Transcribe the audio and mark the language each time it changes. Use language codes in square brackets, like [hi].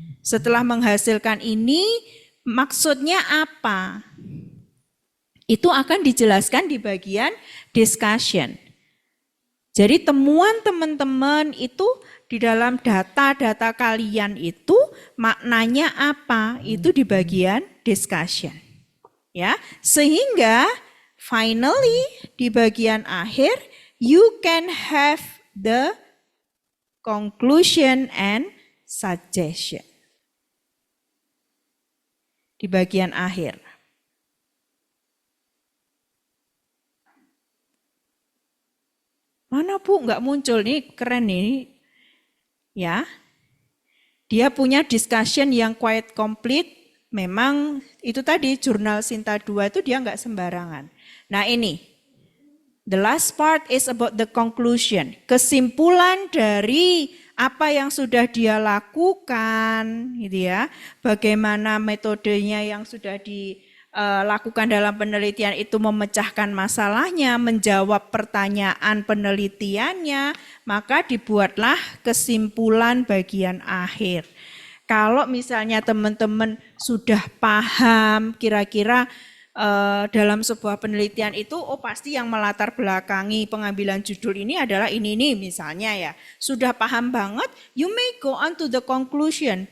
[id] Setelah menghasilkan ini, maksudnya apa? Itu akan dijelaskan di bagian discussion. Jadi temuan teman-teman itu di dalam data-data kalian itu maknanya apa? Itu di bagian discussion. Ya, sehingga [en] finally [id] di bagian akhir [en] you can have the conclusion and suggestion. [id] Di bagian akhir. Mana Bu, nggak muncul nih, keren nih. Ya, dia punya discussion yang [en] quite complete. [id] Memang itu tadi jurnal Sinta 2 itu dia nggak sembarangan. [en] Nah ini, the last part is about the conclusion. [id] Kesimpulan dari apa yang sudah dia lakukan, gitu ya. Bagaimana metodenya yang sudah dilakukan dalam penelitian itu memecahkan masalahnya, menjawab pertanyaan penelitiannya, maka dibuatlah kesimpulan bagian akhir. Kalau misalnya teman-teman sudah paham kira-kira dalam sebuah penelitian itu, oh pasti yang melatar belakangi pengambilan judul ini adalah ini misalnya ya. Sudah paham banget, [en] you may go on to the conclusion.